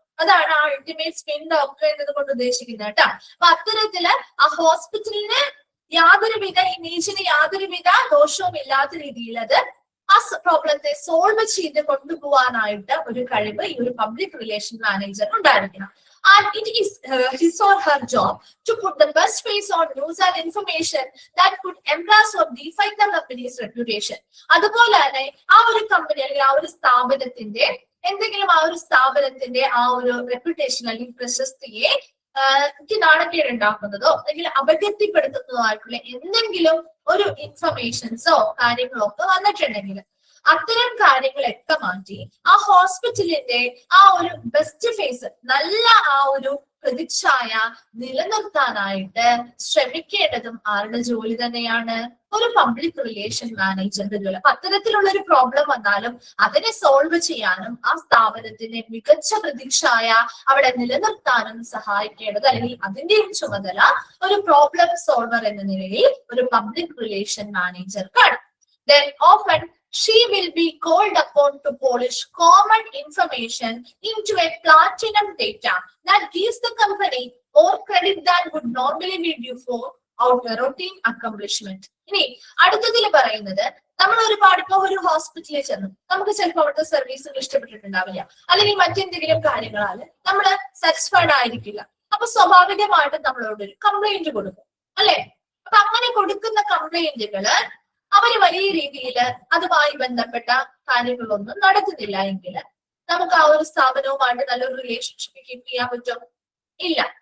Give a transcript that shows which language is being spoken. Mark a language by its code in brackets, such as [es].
[ml] അതാണ് ultimate spin doctor എന്നത് കൊണ്ട് ഉദ്ദേശിക്കുന്നത് കേട്ടോ. അപ്പൊ അത്തരത്തില് ആ ഹോസ്പിറ്റലിന് യാതൊരുവിധ ഇമേജിന് യാതൊരുവിധ ദോഷവും ഇല്ലാത്ത രീതിയിൽ അത് ആ പ്രോബ്ലത്തെ സോൾവ് ചെയ്ത് കൊണ്ടുപോകാനായിട്ട് ഒരു കഴിവ് ഈ ഒരു പബ്ലിക് റിലേഷൻ മാനേജർ ഉണ്ടായിരിക്കണം. [en] And it is his or her job to put the best face on news and information that could embarrass or define the company's reputation. [ml] അതുപോലെ തന്നെ ആ ഒരു കമ്പനി അല്ലെങ്കിൽ ആ ഒരു സ്ഥാപനത്തിന്റെ എന്തെങ്കിലും ആ ഒരു സ്ഥാപനത്തിന്റെ ആ ഒരു റെപ്യൂട്ടേഷൻ അല്ലെങ്കിൽ പ്രശസ്തിയെ നാണക്കേട് ഉണ്ടാക്കുന്നതോ അല്ലെങ്കിൽ അപകീർത്തിപ്പെടുത്തുന്നതോ ആയിട്ടുള്ള എന്തെങ്കിലും ഒരു ഇൻഫർമേഷൻസോ കാര്യങ്ങളോ ഒക്കെ വന്നിട്ടുണ്ടെങ്കിൽ അത്തരം കാര്യങ്ങളൊക്കെ മാറ്റി ആ ഹോസ്പിറ്റലിന്റെ ആ ഒരു ബെസ്റ്റ് ഫേസ്, നല്ല ആ ഒരു പ്രതിച്ഛായ നിലനിർത്താനായിട്ട് ശ്രമിക്കേണ്ടതും ആരുടെ ജോലി തന്നെയാണ്? ഒരു പബ്ലിക് റിലേഷൻ മാനേജറിന്റെ ജോലി. അപ്പൊ അത്തരത്തിലുള്ള ഒരു പ്രോബ്ലം വന്നാലും അതിനെ സോൾവ് ചെയ്യാനും ആ സ്ഥാപനത്തിന്റെ മികച്ച പ്രതിച്ഛായ അവിടെ നിലനിർത്താനും സഹായിക്കേണ്ടത് അല്ലെങ്കിൽ അതിന്റെയും ചുമതല ഒരു പ്രോബ്ലം സോൾവർ എന്ന നിലയിൽ ഒരു public relation മാനേജർക്കാണ്. [en] Then often she will be called upon to polish common information into a platinum data that gives the company more credit than would normally be due for out routine accomplishment. [ml] ഇനി അടുത്തതിൽ പറയുന്നത് നമ്മൾ ഒരുപാട് ഇപ്പൊ ഒരു ഹോസ്പിറ്റലിൽ ചെന്നു നമുക്ക് ചിലപ്പോൾ അവിടുത്തെ സർവീസുകൾ ഇഷ്ടപ്പെട്ടിട്ടുണ്ടാവില്ല, അല്ലെങ്കിൽ മറ്റെന്തെങ്കിലും കാര്യങ്ങളാൽ നമ്മൾ സാറ്റിസ്ഫൈഡ് ആയിരിക്കില്ല. അപ്പൊ സ്വാഭാവികമായിട്ടും നമ്മളോട് ഒരു കംപ്ലൈന്റ് കൊടുക്കും, അല്ലെ? അപ്പൊ അങ്ങനെ കൊടുക്കുന്ന കംപ്ലൈന്റുകള് അവര് വലിയ രീതിയിൽ അതുമായി ബന്ധപ്പെട്ട കാര്യങ്ങളൊന്നും നടത്തുന്നില്ല എങ്കിൽ നമുക്ക് ആ ഒരു സ്ഥാപനവുമായിട്ട് നല്ലൊരു റിലേഷൻഷിപ്പ് കീപ്പ് ചെയ്യാൻ പറ്റും? ഇല്ല.